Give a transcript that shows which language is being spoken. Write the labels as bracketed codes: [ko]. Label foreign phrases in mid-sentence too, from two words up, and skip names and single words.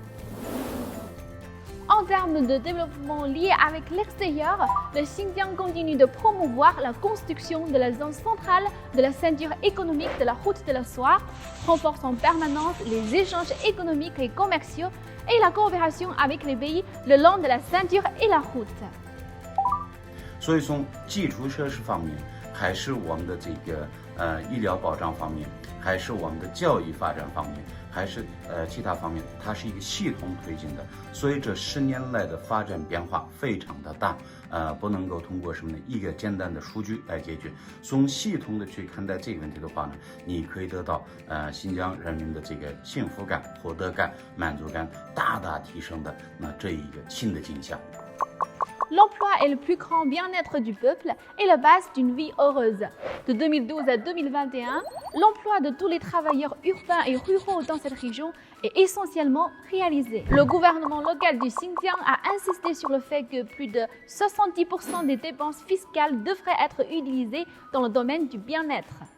[fr] En termes de développement lié avec l'extérieur, le Xinjiang continue de promouvoir la construction de la zone centrale de la ceinture économique de la route de la soie, renforce en permanence les échanges économiques et commerciaux et la coopération avec les pays le long de la ceinture et la route. [zh] 所以从基础设施方面，还是我们的医疗保障方面，还是我们的教育发展方面，还是其他方面，它是一个系统推进的。所以这10年来的发展变化非常的大，不能够通过什么呢一个简单的数据来解决。从系统的去看待这个问题的话呢，你可以得到新疆人民的这个幸福感、获得感、满足感大大提升的这一个新的景象。 [fr] L'emploi est le plus grand bien-être du peuple et la base d'une vie heureuse. De 2012 à 2021, l'emploi de tous les travailleurs urbains et ruraux dans cette région est essentiellement réalisé. Le gouvernement local du Xinjiang a insisté sur le fait que plus de 70% des dépenses fiscales devraient être utilisées dans le domaine du bien-être.